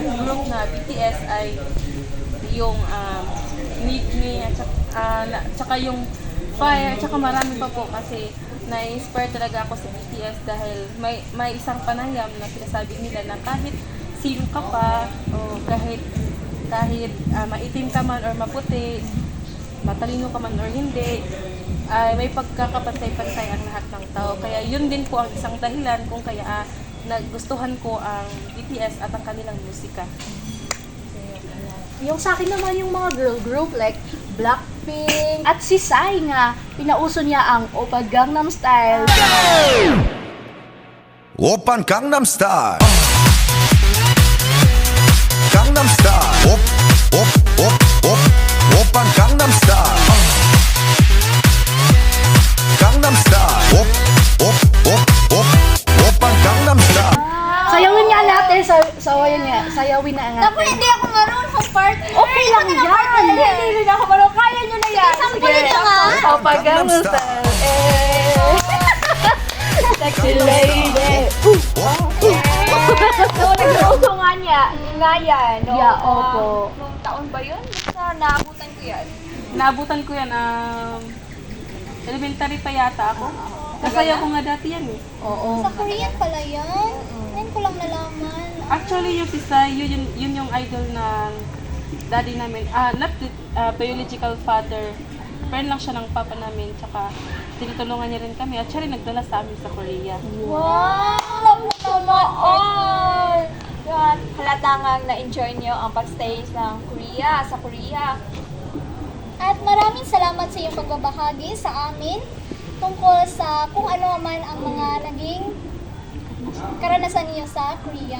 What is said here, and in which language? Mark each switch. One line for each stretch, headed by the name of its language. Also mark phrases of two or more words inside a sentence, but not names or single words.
Filipino: group na BTS ay yung Need Me at saka yung Fire at saka marami pa po kasi na-inspire talaga ako sa BTS dahil may isang panayam na sinasabi nila na kahit sino ka pa o kahit maitim ka man or maputi, matalino ka man or hindi, ay may pagkakapantay-pantay ang lahat ng tao. Kaya yun din po ang isang dahilan kung kaya nagustuhan ko ang BTS at ang kanilang musika. Yung sa akin naman yung mga
English: girl group
Filipino: like Blackpink at si Psy nga, pinauso niya ang Oppa Gangnam Style.
Korean: 오빤 강남스타일 강남스타일 오빤 강남스타일 강남스타일 오빤 강남스타일
Filipino: Sayawin nga natin, sayawin na nga. Naku, hindi ako marunong, partner. Okay lang yan. Hindi rin ako marunong. Kaya nyo na yan. Sampulin nyo nga. Oppa Gangnam Style.
English: Sexy lady.
Filipino: Nag-uso nga yan. No? Yeah, opo. Nung taon ba yun? Basta naabutan ko yan. Naabutan ko yan, elementary pa yata ako. Kasaya ko nga dati yan eh. Oo. Sa Korean pala yan. Ngayon ko lang nalaman. Actually, yung sisa, yun yung idol ng daddy namin.
English: Not biological father.
Filipino: Friend lang siya ng papa namin. Tsaka tinutulungan niya rin kami. At siya rin nagdala sa amin sa Korea. Wow! Naman! Yan, halatangang na-enjoy nyo ang pagstay sa Korea. At maraming salamat sa iyong pagbabahagi sa amin tungkol sa kung ano man ang mga naging karanasan niyo sa Korea?